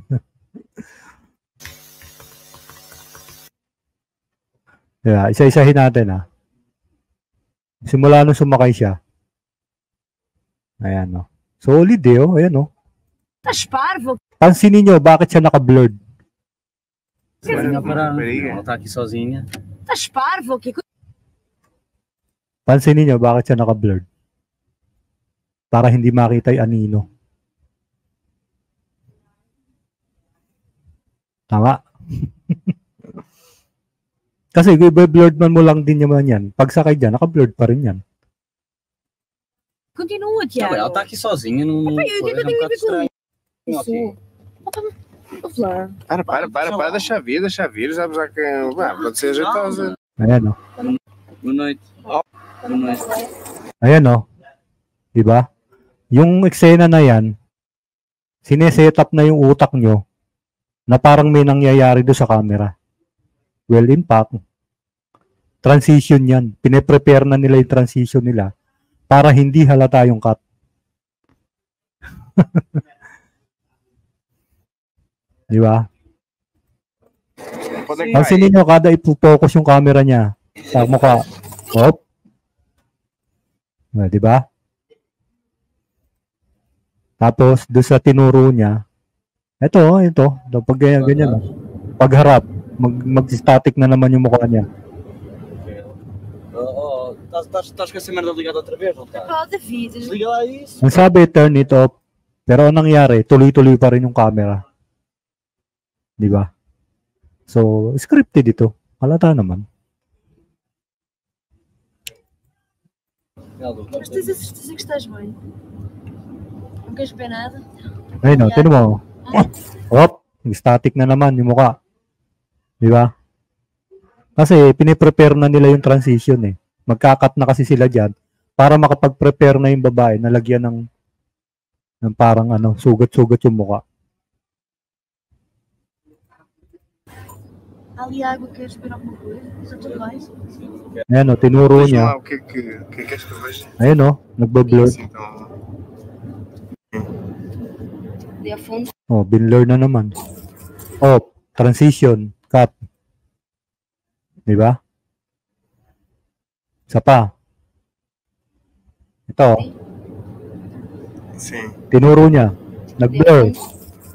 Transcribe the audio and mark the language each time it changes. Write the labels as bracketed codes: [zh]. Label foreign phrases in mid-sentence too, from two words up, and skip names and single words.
[tl] Yeah, isa-isahin natin Simula nung sumakay siya. Ayan, no. Solid ayan, no. [pt] Estás parvo? [tl] Pansinin nyo, bakit siya naka-blurred? [pt] Ela está aqui sozinha. Estás parvo? [tl] Pansinin nyo, bakit siya naka-blurred? Para hindi makita yung anino. Tama. Kasi blurred man mo lang din naman yan. Pag sakay dyan, naka-blurred pa rin yan. [pt] Continua, Tiago. Ela está aqui sozinha. Não, eu tenho a ver com isso. Para, deixa vir, sabe? Já que pode ser jeitosa. [tl] Ayan, no. [pt] Boa noite. Boa noite. [tl] Ayan, no. Diba? Yung eksena na yan, sineset up na yung utak nyo na parang may nangyayari doon sa camera. [en] Well, in fact, transition yan. [tl] Pine-prepare na nila yung transition nila para hindi halata yung cut. Di ba? Pansinin nyo, kada ipo-focus yung camera niya sa mukha. Hop. Di ba? Tapos, doon sa tinuro niya, ito. Pag ganyan. Pagharap, mag-static na naman yung mukha niya. [pt] Estás com essa merda ligada outra vez, não está? Oh, David. Desliga lá isso. [tl] Ang sabi, [en] turn it off. [tl] Pero ang nangyari, tuloy-tuloy pa rin yung camera. Di ba? So, scripted ito. Halata naman. [pt] Mas tens a certeza que estás bem? Não queres beber nada? [tl] Ayun, no, tinan mo. Hop, static na naman yung mukha. Di ba? Kasi piniprepare na nila yung transition eh. Magkakat na kasi sila dyan para makapag-prepare na yung babae na lagyan ng parang sugat-sugat yung mukha. [pt] Ali água, queres beber alguma coisa? Está tudo bem? [tl] Ayan o, tinuro [pt] Diz-me lá [tl] niya. [pt] o que é que queres que eu veja? [tl] Ayan o, nagbablur. [pt] Assim, então, Dê a fundo. [tl] Oh, binlur na naman. Oh, [en] transition, cut. [tl] Di ba? Isa pa. Ito, oh, [pt] sim. [tl] tinuro niya. [pt] Dê a [tl] Nag-blur. [pt] fundo.